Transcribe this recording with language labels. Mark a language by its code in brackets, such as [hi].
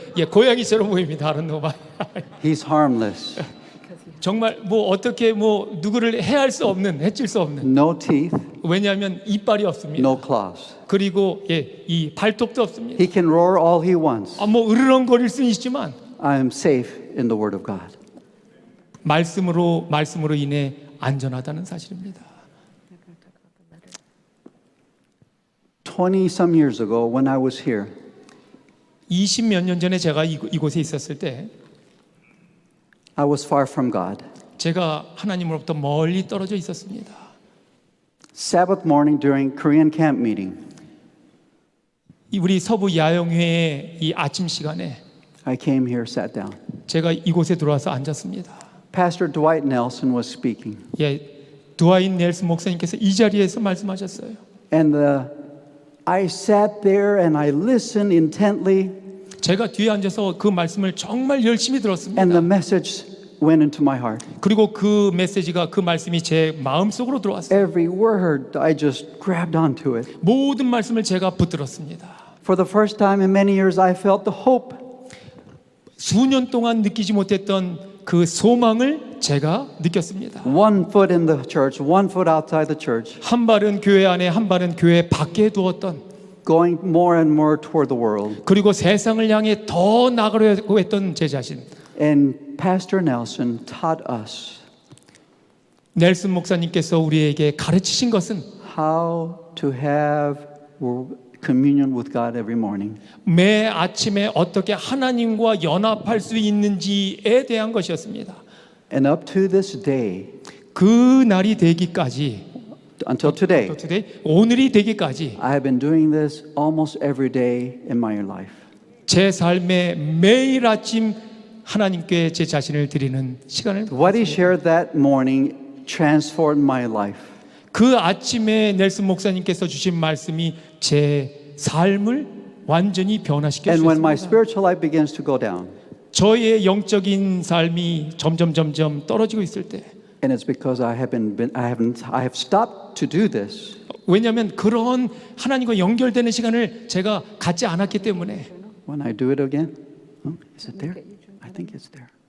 [ko] 고양이처럼 보입니다. [en] I don't know why. He's harmless. [ko] 정말 어떻게 누구를 해할 수 없는, 해칠 수 없는. [en] No teeth, [ko] 왜냐하면 이빨이 없습니다. [en] no claws. [ko] 그리고 이 발톱도 없습니다. [en] He can roar all he wants. [ko] 으르렁거릴 수는 있지만 [en] I am safe in the Word of God. [ko] 말씀으로 인해 안전하다는 사실입니다. [en] 20-some years ago, when I was here, [ko] 20몇 년 전에 제가 이곳에 있었을 때 [en] I was far from God. [ko] 제가 하나님으로부터 멀리 떨어져 있었습니다. [en] Sabbath morning during Korean camp meeting, [ko] 우리 서부 야영회의 이 아침 시간에 [en] I came here, sat down. [ko] 제가 이곳에 들어와서 앉았습니다. [en] Pastor Dwight Nelson was speaking. [ko] 드와인 넬슨 목사님께서 이 자리에서 말씀하셨어요. [en] And I sat there and I listened intently. [ko] 제가 뒤에 앉아서 그 말씀을 정말 열심히 들었습니다. [en] And the message went into my heart. [ko] 그리고 그 메시지가 그 말씀이 제 마음속으로 들어왔어요. [en] Every word, I just grabbed onto it. [ko] 모든 말씀을 제가 붙들었습니다. [en] For the first time in many years, I felt the hope. [ko] 수년 동안 느끼지 못했던 그 소망을 제가 느꼈습니다. [en] One foot in the church, one foot outside the church, [ko] 한 발은 교회 안에, 한 발은 교회 밖에 두었던, [en] going more and more toward the world. [ko] 그리고 세상을 향해 더 나가려고 했던 제 자신. [en] And Pastor Nelson taught us [ko] 넬슨 목사님께서 우리에게 가르치신 것은 [en] how to have communion with God every morning. [ko] 매 아침에 어떻게 하나님과 연합할 수 있는지에 대한 것이었습니다. [en] And up to this day, [ko] 그 날이 되기까지, [en] until today, [ko] 오늘이 되기까지 [en] I have been doing this almost every day in my life. [ko] 제 삶에 매일 아침 하나님께 제 자신을 드리는 시간을 [en] What he shared that morning transformed my life. [ko] 그 아침에 넬슨 목사님께서 주신 말씀이 제 삶을 완전히 변화시켜 [en] And when my [ko] 주셨습니다. [en] spiritual life begins to go down, [ko] 저의 영적인 삶이 점점 떨어지고 있을 때, [en] and it's because I have stopped to do this. [ko] 왜냐하면 그런 하나님과 연결되는 시간을 제가 갖지 않았기 때문에. [en] When I do it again, is it there? I think it's there.